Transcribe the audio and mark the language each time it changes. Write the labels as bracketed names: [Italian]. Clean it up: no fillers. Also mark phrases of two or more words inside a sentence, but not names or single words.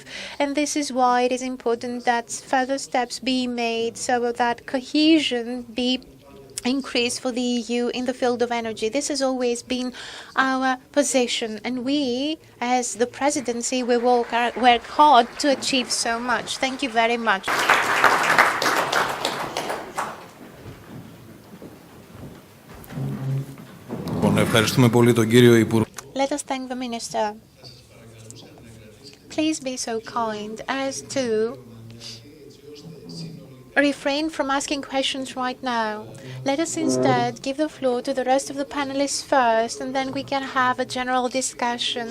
[English] And this is why it is important that further steps be made so that cohesion be increased for the EU in the field of energy. This has always been our position, and we, as the presidency, we will work hard to achieve so much. Thank you very much. [Greek] Ευχαριστούμε πολύ τον κύριο Υπουργό. [English] Let us thank the Minister. Please be so kind as to refrain from asking questions right now. Let us instead give the floor to the rest of the panelists first, and then we can have a general discussion.